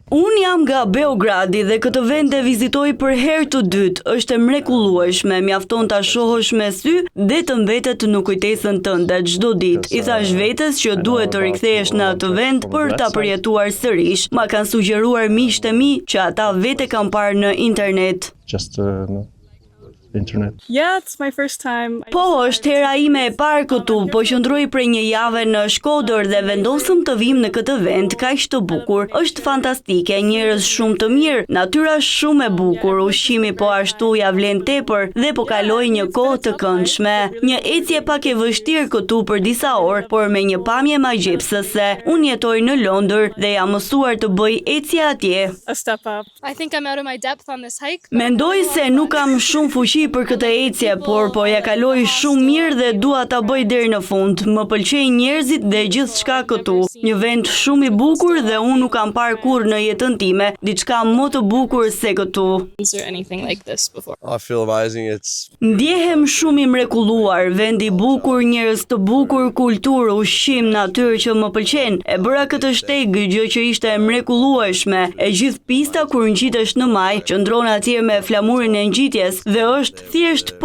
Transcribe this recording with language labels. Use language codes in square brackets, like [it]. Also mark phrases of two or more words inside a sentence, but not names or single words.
[sq] Unë jam nga Beogradi dhe këtë vend e vizitoj për herë të dytë. Është e mrekullueshme, mjafton ta shohësh me sy dhe të mbetet në kujtesën tënde çdo ditë. I thash vetes që duhet të rikthehesh në atë vend për ta përjetuar sërish. Ma kanë sugjeruar miqtë e mi që ata vete kanë parë në internet. Internet. [en] Yeah, it's my first time. [sq] Po, është hera ime e parë këtu, po qëndroj prej një jave në Shkodër dhe vendosëm të vim në këtë vend kaq të bukur. Është fantastike, njerëz shumë të mirë, natyra shumë e bukur, ushqimi po ashtu ja vlen tepër dhe po kaloj një kohë të këndshme. Një ecje pak e vështirë këtu për disa orë, por me një pamje magjepsëse. Unë jetoj në Londër dhe jam mësuar të bëj ecje atje. [en] A step up. I think I'm out of my depth on this hike. [sq] Mendoj se nuk kam shumë fuqi për këtë ecje, por po ja kaloj shumë mirë dhe dua ta bëj deri në fund. Më pëlqejnë njerëzit dhe gjithçka këtu. Një vend shumë i bukur dhe unë nuk kam parë kurrë në jetën time diçka më të bukur se këtu. [en] Is there anything like this before? I feel amazing. [sq] Ndjehem shumë i mrekulluar, vend i bukur, njerëz të bukur, kulturë, ushqim, natyrë që më pëlqen. E bëra këtë shteg, gjë që ishte e mrekullueshme. E gjithë pista kur ngjitesh në maj, qëndron atje me flamurin e ngjitjes dhe është thjesht po.